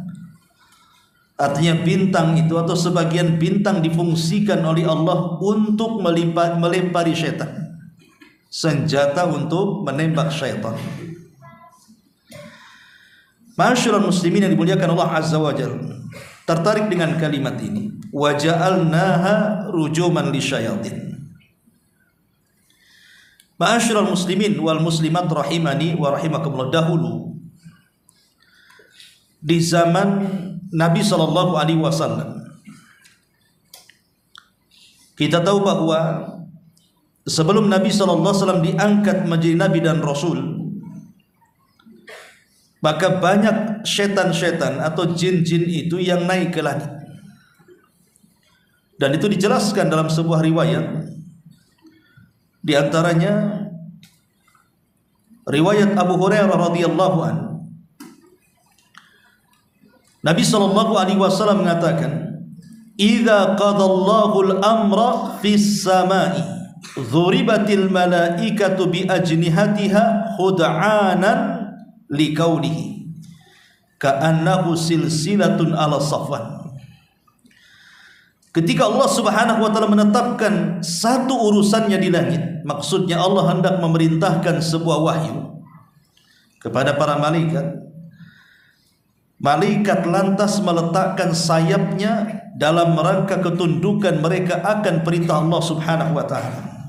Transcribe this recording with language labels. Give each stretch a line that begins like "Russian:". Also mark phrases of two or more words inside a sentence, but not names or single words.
Indonesian: Artinya bintang itu atau sebagian bintang difungsikan oleh Allah untuk melempari setan, senjata untuk menembak syaitan.
Arabic: معاشر المسلمين
Indonesian: yang dimuliakan Allah
Arabic: عز وجل,
Indonesian: tertarik dengan kalimat ini,
Arabic: وجعلناها رجوما للشياطين. معاشر المسلمين والمسلمات رحمني ورحمكم الله,
Indonesian: dahulu di zaman Nabi
Arabic: صلى الله عليه وسلم
Indonesian: kita tahu bahwa sebelum Nabi
Arabic: صلى الله عليه وسلم
Indonesian: diangkat menjadi nabi dan rasul, maka banyak setan-setan atau jin-jin itu yang naik ke langit. Dan itu dijelaskan dalam sebuah riwayat. Di antaranya riwayat Abu Hurairah
Arabic: رضي الله عنه. Nabi صلى الله عليه وسلم mengatakan, "إذا قضى الله الأمر في السماء ضربت الملائكة بأجنحتها خضعانا لقوله كأنه سلسلة على صفوان."
Indonesian: Ketika Allah
Arabic: سبحانه وتعالى
Indonesian: menetapkan satu urusannya di langit, maksudnya Allah hendak memerintahkan sebuah wahyu kepada para malaikat, malaikat lantas meletakkan sayapnya dalam rangka ketundukan mereka akan perintah Allah
Arabic: سبحانه وتعالى.